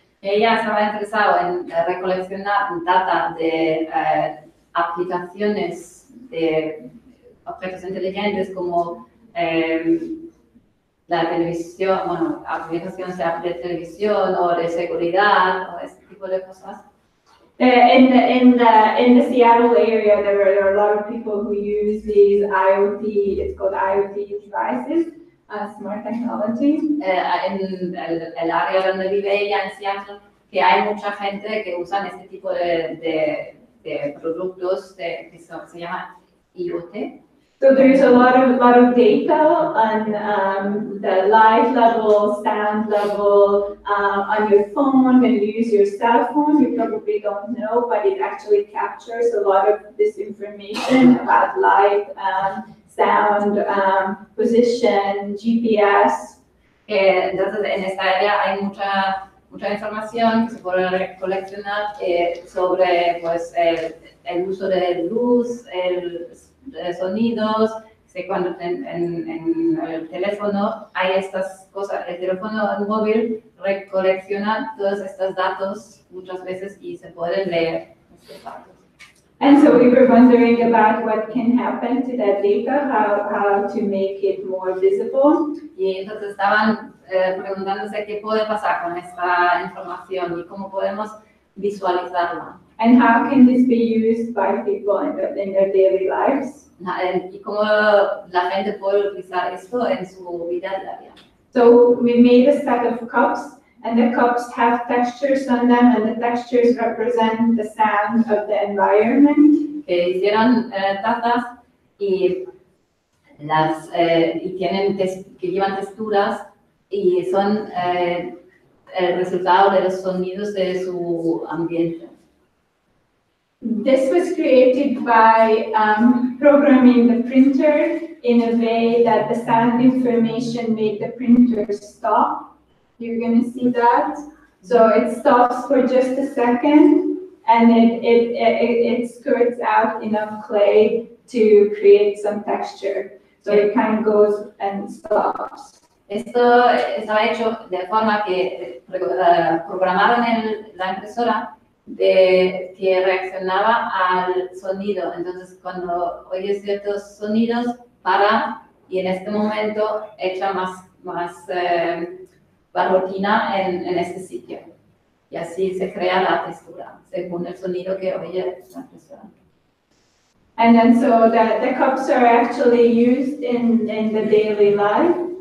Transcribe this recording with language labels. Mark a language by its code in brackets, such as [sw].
[es] Ella estaba interesada en recoleccionar data de aplicaciones de objetos inteligentes como la televisión, bueno, aplicaciones de televisión o de seguridad o este tipo de cosas. [en] In the Seattle area, there are a lot of people who use these IoT, it's called IoT devices, smart technology. [es] En el área donde vive ella, en Seattle, que hay mucha gente que usan este tipo de productos que se llama IoT. [en] So there's a lot of data on the light level, sound level, on your phone. When you use your cell phone, you probably don't know, but it actually captures a lot of this information about light, sound, position, GPS. [es] Entonces, en esta área hay mucha información que se puede coleccionar sobre pues, el uso de luz, sonidos. Cuando en el teléfono hay estas cosas, el teléfono móvil recolecciona todos estos datos muchas veces y se pueden leer estos datos. [en] And so we were wondering about what can happen to that data, how to make it more visible. [es] Y entonces estaban preguntándose qué puede pasar con esta información y cómo podemos visualizarla. [en] And how can this be used by people in their daily lives? [es] Y cómo la gente puede utilizar esto en su vida diaria. [en] So we made a set of cups, and the cups have textures on them, and the textures represent the sound of the environment. [es] Que hicieron tazas y tienen que llevan texturas y son el resultado de los sonidos de su ambiente. [en] This was created by programming the printer in a way that the sound information made the printer stop. You're going to see that. So it stops for just a second, and it skirts out enough clay to create some texture. So it kind of goes and stops. [es] Esto estaba hecho de forma que programaron la impresora que reaccionaba al sonido. Entonces, cuando oye ciertos sonidos, para y en este momento echa más barrotina en este sitio. Y así se crea la textura, según el sonido que oye la impresora. [en] And then so the cups are actually used in the daily life.